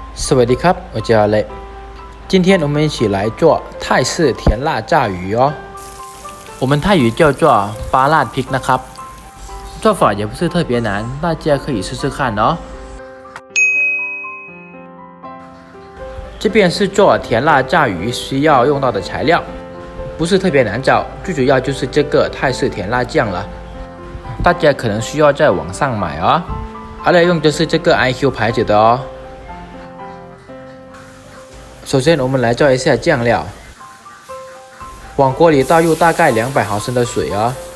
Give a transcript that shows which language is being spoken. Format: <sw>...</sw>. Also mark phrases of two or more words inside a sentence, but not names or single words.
<th>สวัสดีครับ</th> <zh>我叫Alex今天我们一起来做泰式甜辣炸鱼哦我们泰语叫做巴辣</zh> <th>พริกนะครับ</th> <zh>做法也不是特别难大家可以试试看哦这边是做甜辣炸鱼需要用到的材料不是特别难找最主要就是这个泰式甜辣酱了大家可能需要在网上买哦Alex用的是这个 IQ 牌子的哦首先我们来做一下酱料往锅里倒入大概200毫升的水哦</zh>